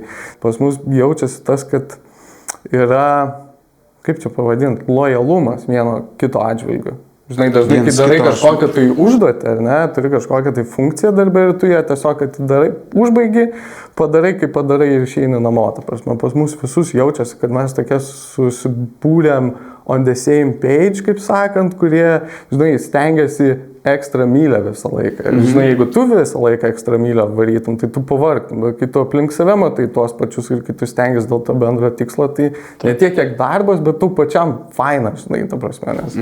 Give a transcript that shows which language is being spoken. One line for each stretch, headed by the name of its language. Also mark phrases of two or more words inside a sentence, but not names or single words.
Lithuanian: Tai pas mus jaučiasi tas, kad yra, kaip čia pavadinti, lojalumas vieno kito atžvilgiu. Žinai, dažnai, kai darai kažkokią tai užduotį, ar ne, turi kažkokią tai funkciją darbę ir tu ją tiesiog atidarai, užbaigi, padarai, kaip padarai ir išeini namo. Ta prasme, pas mus visus jaučiasi, kad mes tokie susibūrėm
English: on the same page,
Lithuanian: kaip sakant, kurie, žinai, stengiasi ekstra mylę visą laiką. Ir, žinai, jeigu tu visą laiką ekstra mylę varytum, tai tu pavargtum, bet kai tu aplink save matai tuos pačius ir kai tu stengiasi dėl to bendro tikslo, tai ne tiek kiek darbas, bet tu pačiam faina, žinai, ta prasme, nes.